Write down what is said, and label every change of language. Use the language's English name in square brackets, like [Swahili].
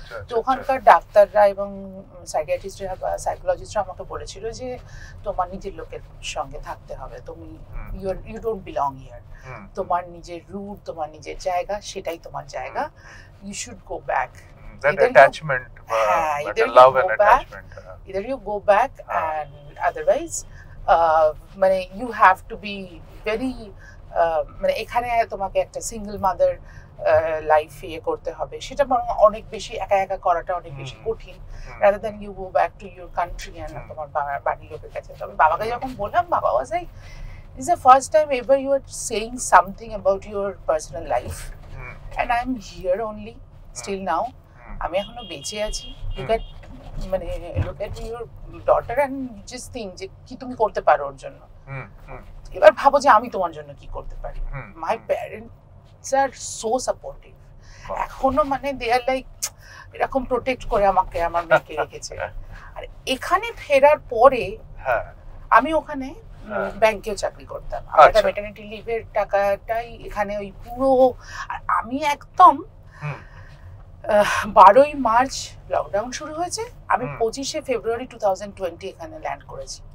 [Bangla] তো ওখানকার ডাক্তাররা এবং সাইকিয়াট্রিস্টরা বা সাইকোলজিস্টরা আমাকে বলেছিল যে তোমার নিজের লোকের সঙ্গে থাকতে হবে, তুমি [English] you don't belong here. [Bangla] তোমার নিজের রুট, তোমার নিজের জায়গা, সেটাই তোমার জায়গা, [English] you should go back. That attachment, that love and attachment. Either you go back and otherwise [Bangla] মানে [English] you have to be very [Bangla] মানে এখানে তোমাকে একটা সিঙ্গেল মাদার লাইফ করতে হবে, সেটা বরং অনেক বেশি একা করাটা অনেক বেশি কঠিন, [English] rather than you go back to your country and [Bangla] তোমার বাড়ির লোকের কাছে। তবে বাবাকে যখন বললাম, বাবা [English] was like, this is the first time ever you are saying something about your personal life, and I'm here only still now. [Bangla] আমি এখনো বেঁচে আছি। মানে [English] look at your daughter and just think [Bangla] যে কি তুমি করতে পারো ওর জন্য। এবার ভাবো যে আমি তোমার জন্য কি করতে পারি। [English] My parents are so supportive. [Bangla] এখনো মানে [English] they are like [Bangla] এরকম প্রোটেক্ট করে আমাকে আমার মেয়েকে রেখেছে। আর এখানে ফেরার পরে আমি ওখানে ব্যাংকেও চাকরি করতাম। আমার ম্যাটারনিটি লিভের টাকাটাই এখানে ওই পুরো, আর আমি একদম 12ই মার্চ লকডাউন শুরু হয়েছে, আমি 25শে ফেব্রুয়ারি 2020 এখানে ল্যান্ড করেছি।